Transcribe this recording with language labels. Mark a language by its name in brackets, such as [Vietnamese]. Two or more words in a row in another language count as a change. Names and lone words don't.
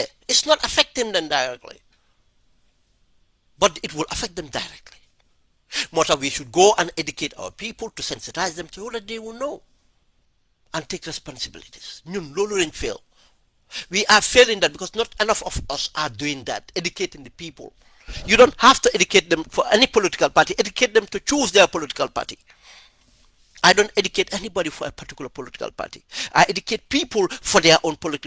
[English] It's not affecting them directly, but it will affect them directly. More we should go and educate our people to sensitize them so that they will know and take responsibilities. [Wolof] ñun loolu lañ fail. [English] We are failing that because not enough of us are doing that, educating the people. You don't have to educate them for any political party. Educate them to choose their political party. I don't educate anybody for a particular political party. I educate people for their own political.